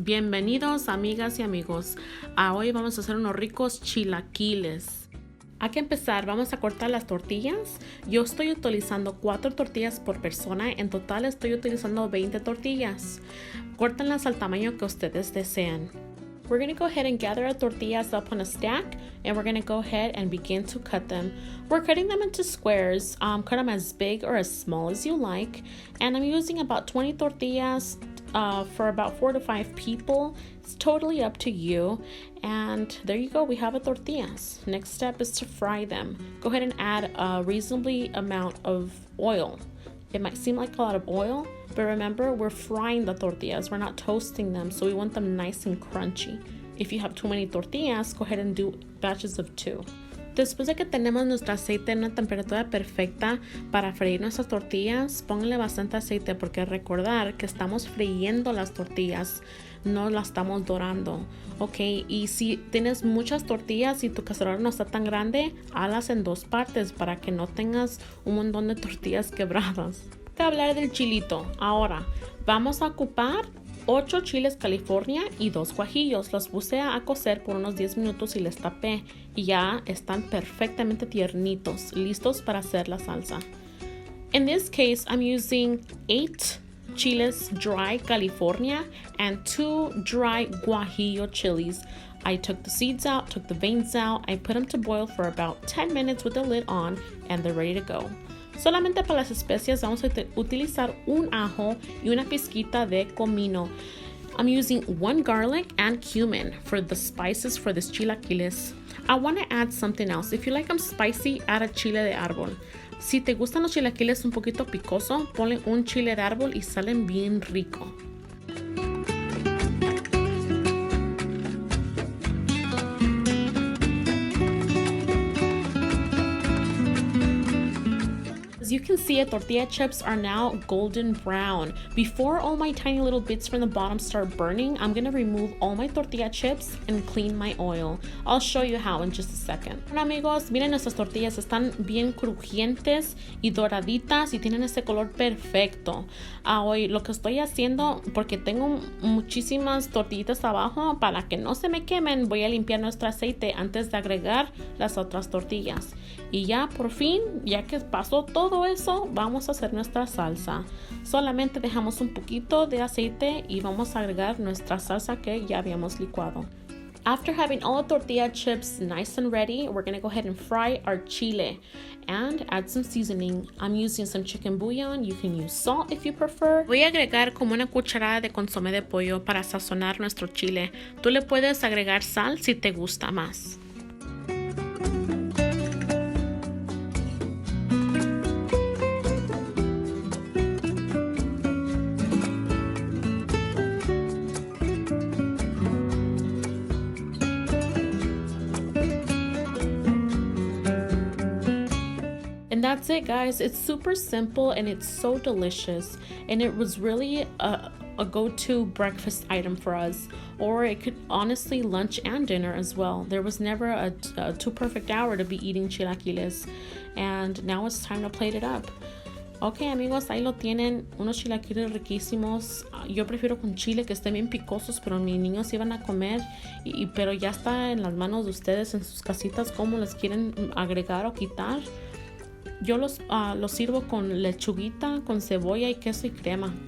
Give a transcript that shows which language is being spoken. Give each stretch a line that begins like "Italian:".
Spanish: Bienvenidos, amigas y amigos. Hoy vamos a hacer unos ricos chilaquiles. Hay que empezar, vamos a cortar las tortillas. Yo estoy utilizando 4 tortillas por persona. En total estoy utilizando 20 tortillas. Córtenlas al tamaño que ustedes deseen.
English: We're going to go ahead and gather our tortillas up on a stack, and we're going to go ahead and begin to cut them. We're cutting them into squares. Cut them as big or as small as you like. And I'm using about 20 tortillas for about 4 to 5 people. It's totally up to you. And there you go, we have our tortillas. Next step is to fry them. Go ahead and add a reasonably amount of oil. It might seem like a lot of oil, but remember, we're frying the tortillas. We're not toasting them, so we want them nice and crunchy. If you have too many tortillas, go ahead and do batches of 2.
Spanish: Después de que tenemos nuestro aceite en una temperatura perfecta para freír nuestras tortillas, pónganle bastante aceite porque recordar que estamos friendo las tortillas, no las estamos dorando, ¿ok? Y si tienes muchas tortillas y tu cacerola no está tan grande, hazlas en 2 partes para que no tengas un montón de tortillas quebradas. Voy a hablar del chilito. Ahora, vamos a ocupar 8 chiles California y 2 guajillos. Los puse a cocer por unos 10 minutos y les tapé. Y ya están perfectamente tiernitos, listos para hacer la salsa.
English: In this case, I'm using 8 chiles dry California and 2 dry guajillo chilies. I took the seeds out, took the veins out. I put them to boil for about 10 minutes with the lid on, and they're ready to go.
Spanish: Solamente para las especias vamos a utilizar un ajo y una pizquita de comino.
English: I'm using 1 garlic and cumin for the spices for this chilaquiles. I want to add something else. If you like them spicy, add a chile de árbol.
Spanish: Si te gustan los chilaquiles un poquito picoso, ponle un chile de árbol y salen bien rico.
English: As you can see, tortilla chips are now golden brown. Before all my tiny little bits from the bottom start burning, I'm going to remove all my tortilla chips and clean my oil. I'll show you how in just a second.
Spanish: Bueno, amigos, miren, nuestras tortillas están bien crujientes y doraditas y tienen ese color perfecto. Hoy lo que estoy haciendo, porque tengo muchísimas tortillitas abajo, para que no se me quemen, voy a limpiar nuestro aceite antes de agregar las otras tortillas. Y ya por fin, ya que pasó todo eso, vamos a hacer nuestra salsa. Solamente dejamos un poquito de aceite y vamos a agregar nuestra salsa que ya habíamos licuado.
English: After having all the tortilla chips nice and ready, we're going to go ahead and fry our chile and add some seasoning. I'm using some chicken bouillon. You can use salt if you prefer.
Spanish: Voy a agregar como una cucharada de consome de pollo para sazonar nuestro chile. Tú le puedes agregar sal si te gusta más.
English: And that's it, guys. It's super simple and it's so delicious, and it was really a go-to breakfast item for us, or it could honestly lunch and dinner as well. There was never a too perfect hour to be eating chilaquiles, and now it's time to plate it up.
Spanish: Ok, amigos, ahí lo tienen, unos chilaquiles riquísimos. Yo prefiero con chile, que estén bien picosos, pero mis niños iban a comer, pero ya está en las manos de ustedes en sus casitas cómo les quieren agregar o quitar. Yo los sirvo con lechuguita, con cebolla y queso y crema.